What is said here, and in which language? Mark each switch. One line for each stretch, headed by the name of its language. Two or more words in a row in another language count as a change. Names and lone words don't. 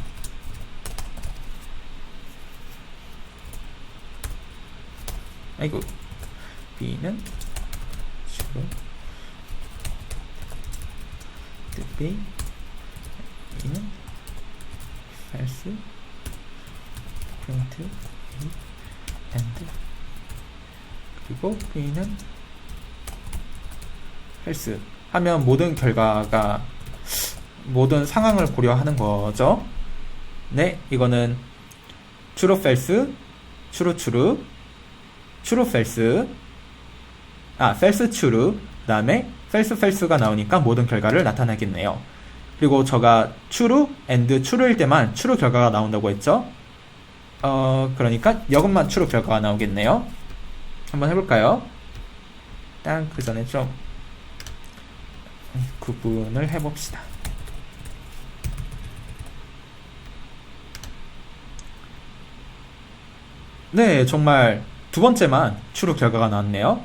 Korean: 아이고, B는 true, B, B는 false,
English: print A, AND,
Korean: 그리고 B는 false 하면 모든 상황을 고려하는 거죠. 네, 이거는
English: true false, true true, true false, false true,
Korean: 그 다음에
English: false false
Korean: 가 나오니까 모든 결과를 나타내겠네요. 그리고 제가
English: true and true
Korean: 일 때만 true 결과가 나온다고 했죠. 그러니까 이것만 true 결과가 나오겠네요. 한번 해볼까요? 일단 그 전에 좀 구분을 해봅시다. 네, 정말 두 번째만 true 결과가 나왔네요.